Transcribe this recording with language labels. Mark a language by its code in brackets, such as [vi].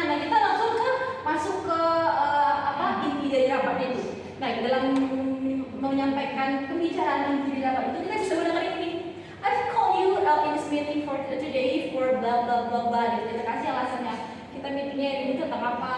[id] Nah, kita langsung masuk ke inti dari rapatnya itu. Nah, dalam menyampaikan pembicaraan inti dari rapat itu kita bisa gunakan ini. [en] I've called you in this meeting for today for blah blah blah blah. [id] Gitu. Kita kasih alasannya. Kita meetingnya ini tentang apa?